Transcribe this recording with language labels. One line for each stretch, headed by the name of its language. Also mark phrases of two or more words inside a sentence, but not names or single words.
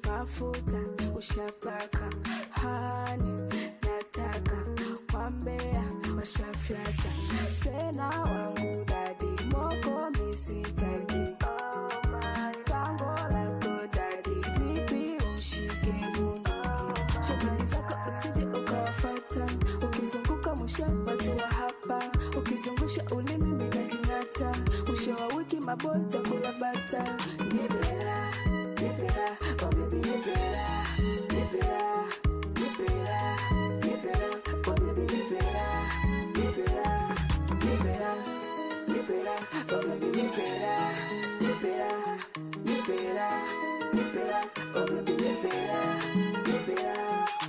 Swahili: mafuta ushapaka, hani nataka wambea washafyata, tena wangu dadi moko misitaji, pango lako dadi vipi ushike bunduki, shughuli zako usije ukawafata, ukizunguka mwisho watu wa hapa, ukizungusha ulimi bila king'ata, mwisho wa wiki maboja kula bata. Nibera, nibera,
English: oh baby
Swahili: nibera, nibera, nibera, nibera,
English: oh baby
Swahili: nibera, nibera, nibera, nibera,
English: oh baby
Swahili: nibera, nibera, nibera, nibera,
English: oh baby
Swahili: nibera, nibera.